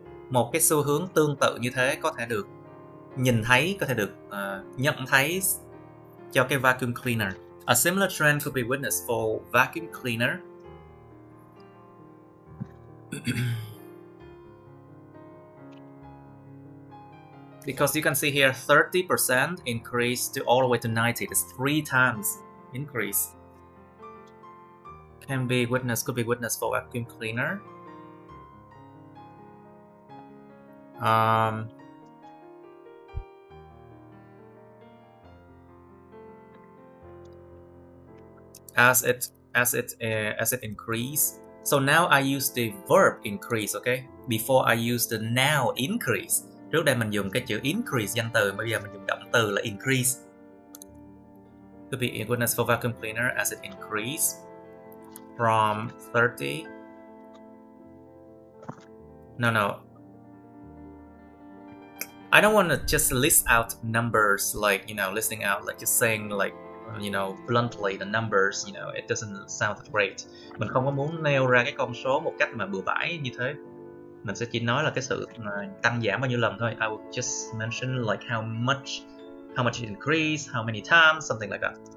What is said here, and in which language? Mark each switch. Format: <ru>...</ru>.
<vi>Một cái xu hướng tương tự như thế có thể được nhìn thấy, có thể được nhận thấy cho cái vacuum cleaner.</vi> <en>A similar trend could be witnessed for vacuum cleaner. Because you can see here 30% increase to all the way to 90. It's 3 times increase. Could be witnessed for vacuum cleaner. As it increase. So now I use the verb increase, okay? Before I use the noun increase.</en> <vi>Trước đây mình dùng cái chữ increase danh từ, bây giờ mình dùng động từ là increase.</vi> <en>Could be equalness for vacuum cleaner as it increase from 30. No. I don't want to just list out numbers like, listing out like just saying like, bluntly the numbers, it doesn't sound great.</en> <vi>Mình không có muốn nêu ra cái con số một cách mà bừa bãi như thế. Mình sẽ chỉ nói là cái sự tăng giảm bao nhiêu lần thôi.</vi> <en>I will just mention like how much it increased, how many times, something like that.</en>